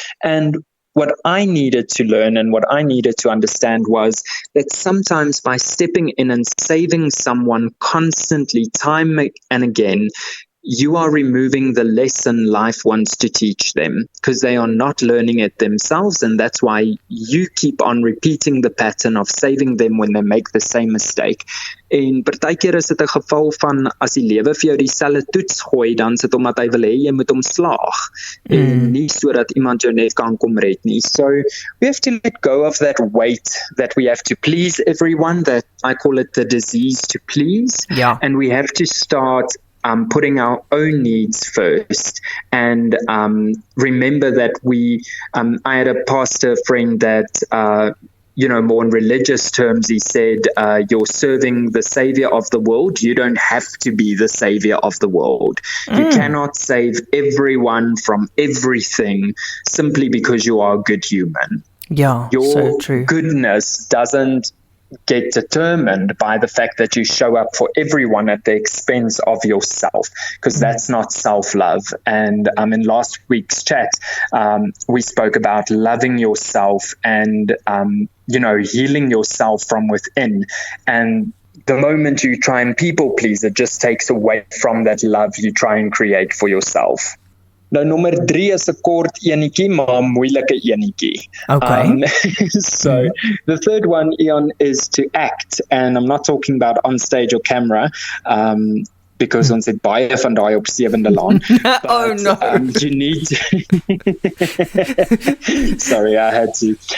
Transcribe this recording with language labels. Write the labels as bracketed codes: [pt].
[en] And what I needed to learn and what I needed to understand was that sometimes by stepping in and saving someone constantly, time and again, you are removing the lesson life wants to teach them, because they are not learning it themselves, and that's why you keep on repeating the pattern of saving them when they make the same mistake. [af] En partykeer is dit 'n geval van, as die lewe vir jou dieselfde toets gooi, dan is dit omdat hy wil hê jy moet hom slaag, en nie sodat iemand jou net kan kom red nie. [en] So we have to let go of that weight that we have to please everyone, that I call it the disease to please, and we have to start putting our own needs first, and remember that I had a pastor friend that, more in religious terms, he said, you're serving the savior of the world. You don't have to be the savior of the world. You cannot save everyone from everything simply because you are a good human. Your so true. Goodness doesn't get determined by the fact that you show up for everyone at the expense of yourself, because that's not self-love. And in last week's chat, we spoke about loving yourself and healing yourself from within. And the moment you try and people please, it just takes away from that love you try and create for yourself. [af] Nou, nommer 3 is 'n kort enetjie, maar 'n moeilike enetjie. [en] Okay. So the third one, Ian, is to act, and I'm not talking about on stage or camera. because [af] ons het baie van daai op 7de Laan. [en] But, Oh no. You need to sorry, I had to.